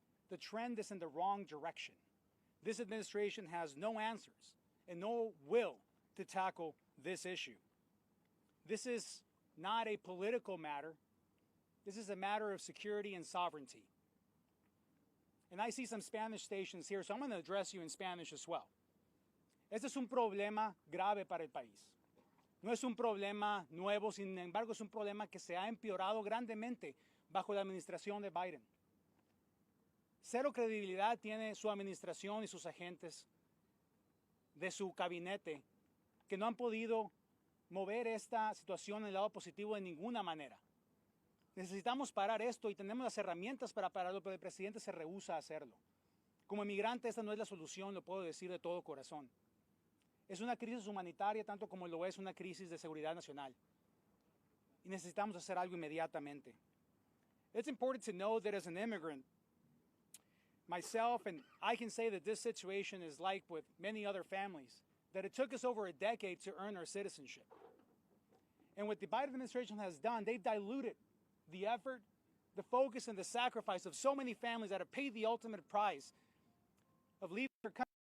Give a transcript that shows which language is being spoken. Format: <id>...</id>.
<en>The trend is in the wrong direction. This administration has no answers and no will to tackle this issue. This is not a political matter. This is a matter of security and sovereignty. And I see some Spanish stations here, so I'm going to address you in Spanish as well.</en> <es>Este es un problema grave para el país. No es un problema nuevo, sin embargo, es un problema que se ha empeorado grandemente bajo la administración de Biden. Cero credibilidad tiene su administración y sus agentes de su gabinete que no han podido mover esta situación en el lado positivo de ninguna manera. Necesitamos parar esto y tenemos las herramientas para pararlo, pero el presidente se rehúsa a hacerlo. Como inmigrante, esta no es la solución, lo puedo decir de todo corazón. Es una crisis humanitaria tanto como lo es una crisis de seguridad nacional. Y necesitamos hacer algo inmediatamente.</es> <en>It's important to know that as an immigrant, myself, and I can say that this situation is like with many other families, that it took us over a decade to earn our citizenship. And what the Biden administration has done, they've diluted the effort, the focus, and the sacrifice of so many families that have paid the ultimate price of leaving their country.</en>